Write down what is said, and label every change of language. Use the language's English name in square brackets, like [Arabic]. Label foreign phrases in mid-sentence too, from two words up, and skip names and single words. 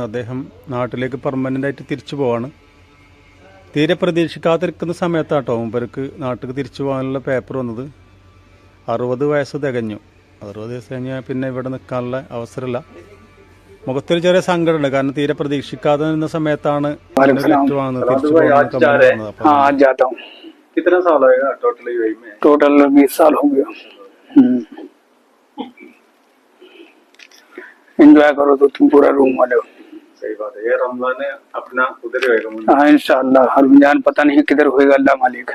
[Malayalam] അദ്ദേഹം നാട്ടിലേക്ക് പെർമനൻ്റായിട്ട് തിരിച്ചു പോവാണ്. തീരെ പ്രതീക്ഷിക്കാതിരിക്കുന്ന സമയത്താട്ടോ മൂപ്പർക്ക് നാട്ടിലേക്ക് തിരിച്ചു പോകാനുള്ള പേപ്പർ വന്നത്. 60 വയസ്സ് തികഞ്ഞു. 60 വയസ്സ് കഴിഞ്ഞാൽ പിന്നെ ഇവിടെ നിൽക്കാനുള്ള അവസരമില്ല. മുഖത്തൊരു ചെറിയ സങ്കടമുണ്ട്, കാരണം തീരെ പ്രതീക്ഷിക്കാതെ നിന്ന സമയത്താണ് ലെറ്റർ വന്നത് തിരിച്ചു പോകുന്നത്. [Hindi] कितना साल होएगा टोटल यूएई में? टोटल 20 साल हो गया। एंजॉय करो तो तुम पूरा रूम वाले हो। सही बात है। ये रमजान है अपना उधर ही होएगा। हाँ इंशाल्लाह, रमजान पता नहीं किधर होएगा, अल्लाह मालिक।